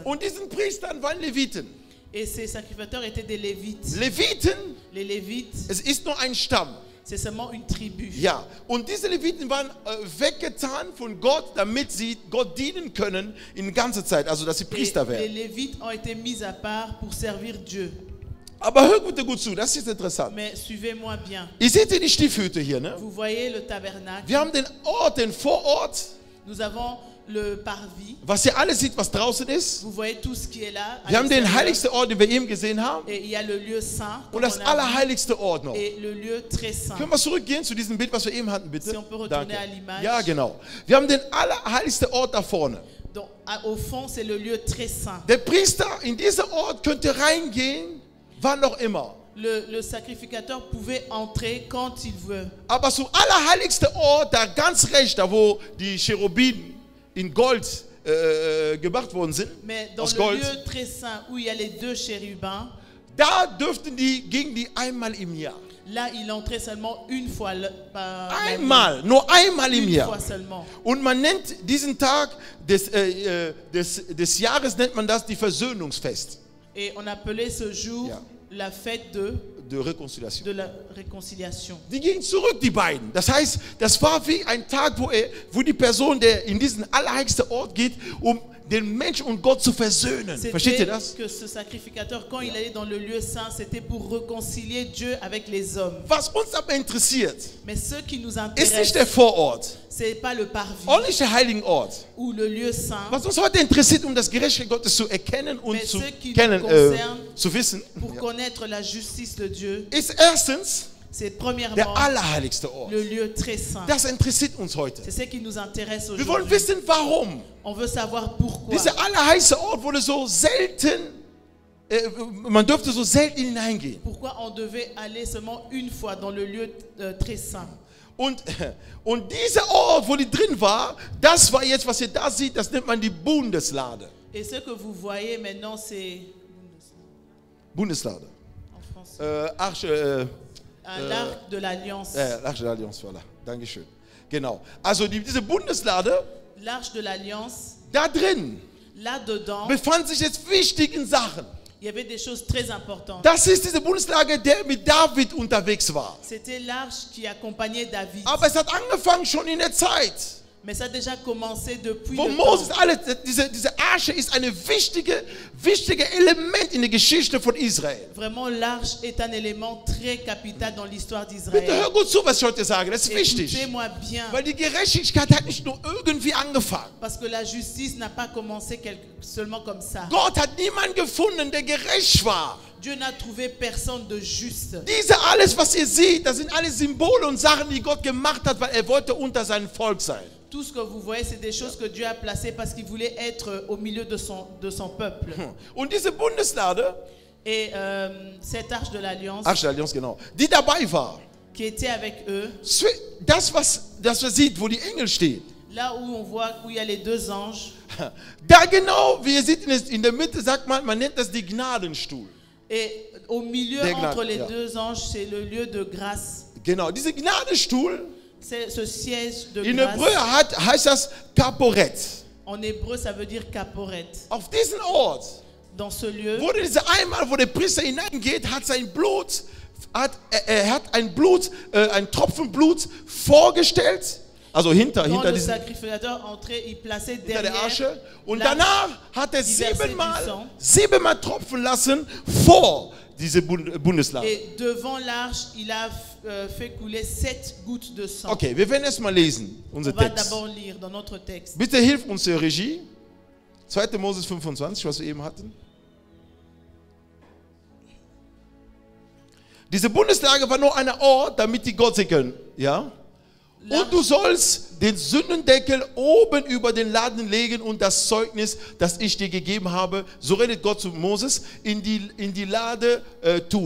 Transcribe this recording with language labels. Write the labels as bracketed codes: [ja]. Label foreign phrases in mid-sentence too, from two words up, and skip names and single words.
[de] Und diesen Priestern waren Leviten. [fr] Et ces sacrificateurs étaient des Lévites. [de] Leviten, [fr] Les Lévites, [de] es ist nur ein Stamm. [fr] c'est seulement une tribu. [de] Ja, und diese Leviten waren weggetan von Gott, damit sie Gott dienen können in ganzer Zeit, also dass sie [fr] Et [de] Priester [fr] les [de] werden. [fr] Lévites ont été mis à part pour servir Dieu. [de] Aber hört bitte gut zu, das ist interessant. [fr] Mais suivez-moi bien. [de] Ihr seht hier die Stiefhütte hier, ne? [fr] Vous voyez le tabernacle. [de] Wir haben den Ort, den Vorort, [fr] Nous avons le parvis. [de] was ihr alle seht, was draußen ist. [fr] Vous voyez tout ce qui est là. à [de] Wir haben den [fr] l'extérieur. [de] heiligsten Ort, den wir eben gesehen haben. [fr] Et il y a le lieu saint. [de] Und [fr] comme [de] das [fr] on a vu, [de] allerheiligste Ort noch. [fr] et le lieu très saint. [de] Können wir zurückgehen zu diesem Bild, was wir eben hatten, bitte? [fr] Si on peut retourner à l'image. [de] Ja, genau. Wir haben den allerheiligsten Ort da vorne. [fr] Donc, au fond, c'est le lieu très saint. [de] Der Priester in diesen Ort könnte reingehen, wann noch immer. [fr] Le sacrificateur pouvait entrer quand il veut. [de] Aber zum allerheiligsten Ort, da ganz rechts, da wo die Cherubim in Gold gemacht worden sind, [fr] Mais dans [de] aus [fr] le [de] Gold, [fr] lieu très saint où il y a les deux chérubins, [de] da gingen die einmal im Jahr. [fr] là, il entrait seulement une fois par l'année. [de] Einmal, nur einmal im [fr] Une [de] Jahr. [fr] fois seulement. [de] Und man nennt diesen Tag des Jahres, nennt man das die Versöhnungsfest, [fr] Et on appelait ce jour [de] Ja. [fr] la fête de de Rekonciliation. la réconciliation. [de] Die gingen zurück, die beiden. Das heißt, das war wie ein Tag, wo die Person, der in diesen allerheiligsten Ort geht, um den Menschen und Gott zu versöhnen. Versteht ihr [fr] C'était [de] das? [fr] que ce sacrificateur, quand il allait dans le lieu saint, c'était pour réconcilier Dieu avec les hommes. [de] Was uns aber interessiert, [fr] Mais ce qui nous [de] ist nicht [fr] intéresse, [de] der Vorort, [fr] c'est pas le parvis [de] auch nicht der heiligen Ort. [fr] ou le lieu saint. [de] Was uns heute interessiert, um das Gerechtigkeit Gottes zu erkennen und [fr] Mais [de] zu [fr] ce qui nous [de] kennen, [fr] concerne, [de] zu wissen, [fr] Pour connaître la justice de Dieu, [de] ist erstens [fr] c'est [de] der [fr] premièrement [de] allerheiligste Ort. [fr] le lieu très saint. [de] Das interessiert uns heute. [fr] C'est ce qui nous intéresse [de] Wir wollen [fr] aujourd'hui. [de] wissen, warum. [fr] On veut savoir pourquoi. [de] Dieser allerheiligste Ort wurde so selten, man dürfte so selten hineingehen. [fr] Pourquoi on devait aller seulement une fois dans le lieu très saint. [de] Und dieser Ort, wo die drin war, das war jetzt, was ihr da seht, das nennt man die Bundeslade. [fr] Et ce que vous voyez maintenant, c'est [de] Bundeslade. [fr] en français, [de] Arche, [fr] l'arc de l'alliance. [de] Arche der Allianz, voilà. Dankeschön. Genau. Also diese Bundeslade, [fr] L'arche de l'alliance, [de] da drin [fr] là-dedans, [de] befanden sich jetzt wichtige Sachen. [fr] il y avait des choses très importantes. [de] Das ist diese Bundeslade, der mit David unterwegs war. [fr] C'était l'arche qui accompagnait David. [de] Aber es hat angefangen schon in der Zeit, [fr] Mais ça a déjà commencé depuis [de] wo [fr] le [de] Moses [fr] temps. [de] diese Arche ist ein wichtige Element in der Geschichte von Israel. [fr] Vraiment, l'arche est un élément très capital dans l'histoire [de] Bitte [fr] d'Israël. [de] hör gut zu, was ich heute sage, das ist wichtig. [fr] Écoutez-moi bien, [de] Weil die Gerechtigkeit hat nicht nur irgendwie angefangen. [fr] parce que la justice n'a pas commencé seulement comme ça. [de] Gott hat niemanden gefunden, der gerecht war. [fr] Dieu n'a trouvé personne de juste. [de] Alles, was ihr seht, das sind alles Symbole und Sachen, die Gott gemacht hat, weil er wollte unter seinem Volk sein. [fr] Tout ce que vous voyez, c'est des choses que Dieu a placées parce qu'il voulait être au milieu de son peuple. [de] Und diese Bundeslade, [fr] Et cette arche de l'alliance [de] Arche der Allianz, genau, die dabei war, [fr] qui était avec eux, [de] das, was man sieht, wo die Engel stehen, [fr] là où on voit où il y a les deux anges, [de] da genau, wie ihr seht, in der Mitte sagt man nennt das die Gnadenstuhl. [fr] et au milieu [de] Der Gnade, [fr] entre les [de] ja. [fr] deux anges, c'est le lieu de grâce. [de] Genau, diese Gnadenstuhl, [fr] C'est ce siège de [de] in [fr] grâce. [de] Hebräer heißt das Kaporett. [fr] En hébreu, ça veut dire caporet. [de] Auf diesen Ort [fr] Dans ce lieu, [de] wurde diese einmal, wo der Priester hineingeht, hat sein Blut, er hat ein Tropfen Blut vorgestellt Also hinter [fr] Quand le [de] diesen, [fr] sacrificateur entrait, il plaçait [de] hinter der [fr] derrière [de] Asche. Und [fr] l'arche [de] danach hat er [fr] die versait du [de] siebenmal tropfen lassen vor diese Bundeslade. [fr] et devant l'arche, il a fait couler 7 gouttes de sang. [de] Okay, wir werden erstmal lesen, [fr] On [de] unser [fr] va [de] Text. [fr] d'abord lire dans notre texte. [de] Bitte hilf uns der Regie. 2. Moses 25, was wir eben hatten. Diese Bundeslade war nur ein Ort, damit die Gott sehen können. Ja? Und du sollst den Sündendeckel oben über den Laden legen und das Zeugnis, das ich dir gegeben habe, so redet Gott zu Moses, in die Lade tun.